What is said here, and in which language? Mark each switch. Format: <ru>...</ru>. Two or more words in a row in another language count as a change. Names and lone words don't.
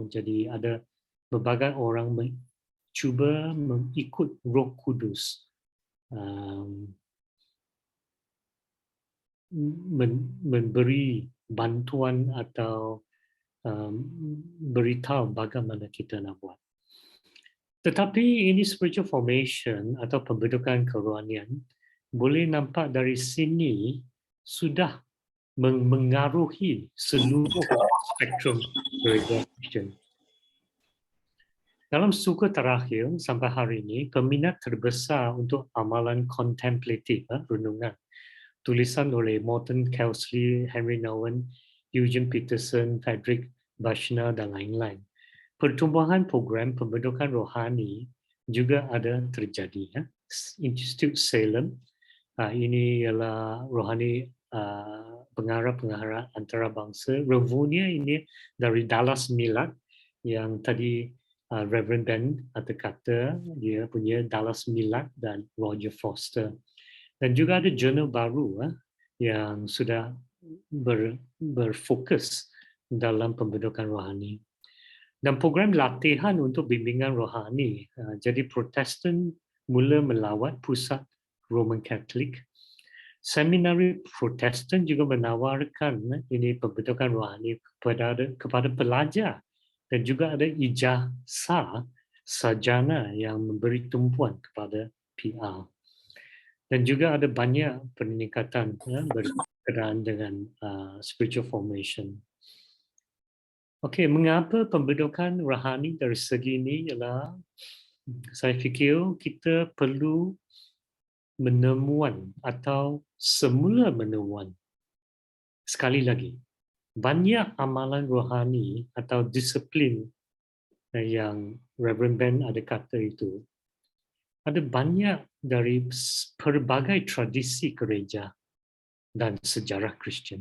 <ms>Jadi ada berbagai orang cuba mengikut Roh Kudus, memberi bantuan atau beritahu bagaimana kita nak buat. Tetapi ini</ms> <en>spiritual formation</en> <ms>atau pembentukan kerohanian boleh nampak dari sini sudah mengaruhi seluruh spektrum gereja Kristian. Dalam suku terakhir sampai hari ini, peminat terbesar untuk amalan kontemplatif, renungan, tulisan oleh Morton Kelsey, Henry Nouwen, Eugene Peterson, Frederick Buechner dan lain-lain. Pertumbuhan program pembentukan rohani juga ada terjadi. Institute Salem, ini ialah rohani pengarah-pengarah antarabangsa. Revunia ini dari Dallas Millard yang tadi Reverend Ben kata dia punya Dallas Millard dan Roger Foster. Dan juga ada jurnal baru yang sudah berfokus dalam pembentukan rohani. Dan program latihan untuk bimbingan rohani. Jadi Protestan mula melawat pusat</ms> <en>Roman Catholic.</en> <ms>Seminari Protestan juga menawarkan ini pembentukan rohani kepada pelajar. Dan juga ada ijazah sarjana yang memberi tumpuan kepada PR. Dan juga ada banyak peningkatan berkaitan dengan</ms> <en>spiritual formation.</en> <ms>Okey, mengapa pembentukan rohani dari segi ini ialah saya fikir kita perlu menemuan atau semula menemuan. Sekali lagi, banyak amalan rohani atau disiplin yang Reverend Ben ada kata itu, ada banyak dari pelbagai tradisi gereja dan sejarah Kristian.</ms>